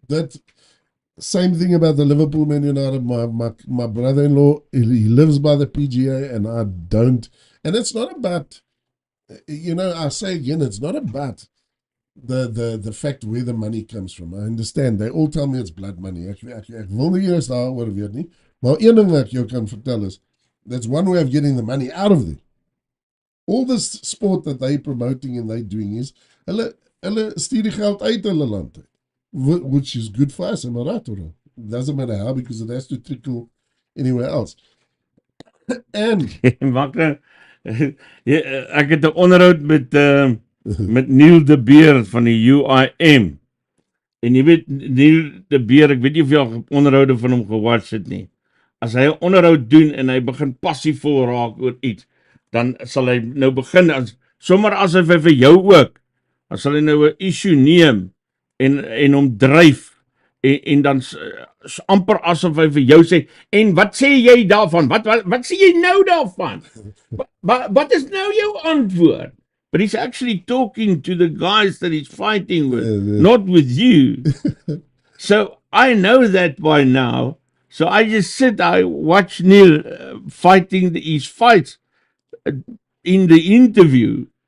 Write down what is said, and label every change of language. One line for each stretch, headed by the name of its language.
English: That same thing about the Liverpool Man United. My brother-in-law, he lives by the PGA and I don't. And it's not about, I say again, it's not about the fact where the money comes from. I understand. They all tell me it's blood money.
Afrikaans: Ek wil nie eers daaroor weet nie. Maar een ding wat ek jou kan vertel is,
English: that's one way of getting the money out of them. All this sport that they promoting and they doing is,
Afrikaans: hulle stuur die geld uit hulle land uit.
English: Which is good for us, am I right or not? It doesn't matter how, because it has to trickle anywhere else. And
Afrikaans: ek het 'n onderhoud met Neil de Beer van die UIM. En jy weet, Neil de Beer, ek weet nie of jy al onderhoude van hom gewatch het nie. As hy 'n onderhoud doen en hy begin passievol raak oor iets, dan sal hy nou begin, sommer asof hy vir jou ook, dan sal hy nou 'n issue neem, en hom dryf, en dan amper asof hy vir jou sê, en wat sê jy daarvan? Wat sê jy nou daarvan? Wat is nou jou antwoord?
English: But he's actually talking to the guys that he's fighting with, not with you. So I know that by now. So I just I watch Neil fighting his fights in the interview.